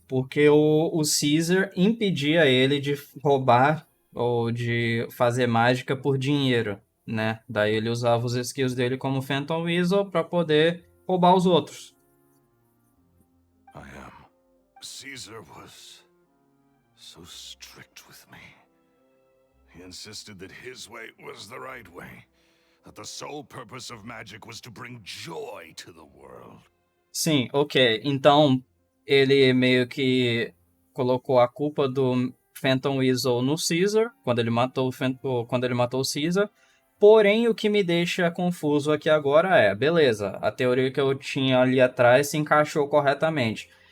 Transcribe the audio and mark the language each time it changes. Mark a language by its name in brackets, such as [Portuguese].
[Portuguese] Porque o Caesar impedia ele de roubar ou de fazer mágica por dinheiro, né? Daí ele usava os skills dele como Phantom Weasel para poder roubar os outros. [English] I am. Caesar was so strict with me. He insisted that his way was the right way. That the sole purpose of magic was to bring joy to the world. [Portuguese] Sim, ok. Então, ele meio que colocou a culpa do Phantom Weasel no Caesar, quando ele matou o Caesar. Porém, o que me deixa confuso aqui agora é, beleza, a teoria que eu tinha ali atrás se encaixou corretamente.